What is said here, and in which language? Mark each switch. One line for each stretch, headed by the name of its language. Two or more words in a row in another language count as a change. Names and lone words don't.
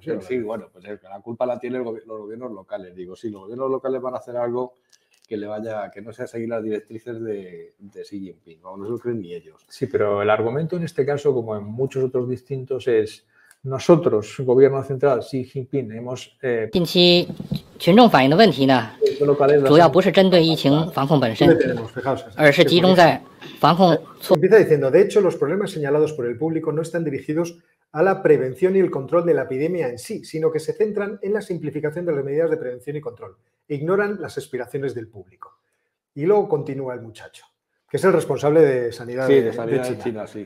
Spanish: Sí, bueno, pues la culpa la tienen los gobiernos locales. Digo, sí, los gobiernos locales van a hacer algo que no sea seguir las directrices de Xi Jinping. No se lo creen ni ellos. Sí, pero el argumento en este caso, como en muchos otros distintos, es nosotros, gobierno central, Xi Jinping, hemos...
Chinese: 近期群众反映的问题呢，主要不是针对疫情防控本身，而是集中在防控措。
Spanish: Empieza diciendo, de hecho, los problemas señalados por el público no están dirigidos a la prevención y el control de la epidemia en sí, sino que se centran en la simplificación de las medidas de prevención y control. Ignoran las aspiraciones del público. Y luego continúa el muchacho. que es el responsable de sanidad, de China. Sí.